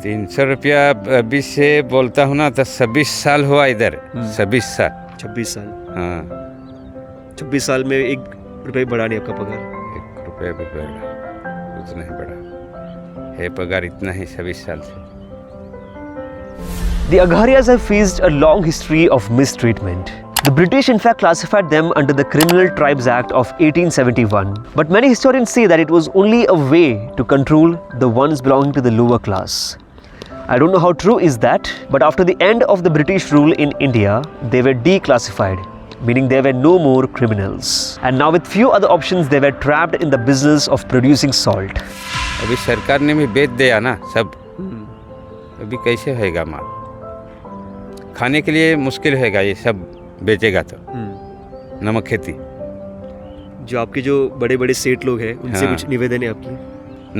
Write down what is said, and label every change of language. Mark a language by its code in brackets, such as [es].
[hi] 300 रुपया अभी से बोलता हूँ ना तो 26 साल हुआ इधर। 26 साल। 26 साल? हाँ 26 साल में 1 रुपये बढ़ा नहीं आपका पगार? 1 रुपया भी बढ़ा, कुछ नहीं बढ़ा है पगार इतना ही 26 साल से। [en] The Agarias have faced a long history of mistreatment. The British in fact classified them under the Criminal Tribes Act of 1871. But many historians say that it was only a way to control the ones belonging to the lower class. I don't know how true is that, but after the end of the British rule in India, they were declassified, meaning there were no more criminals. And now with few other options, they were trapped in the business of producing salt. [hi] अभी सरकार ने भी बेच दिया ना सब, अभी कैसे होएगा माल? खाने के लिए मुश्किल होएगा, ये सब बेचेगा तो। नमक खेती जो आपके जो बड़े बड़े सेठ लोग हैं उनसे हाँ। कुछ निवेदन है आपकी?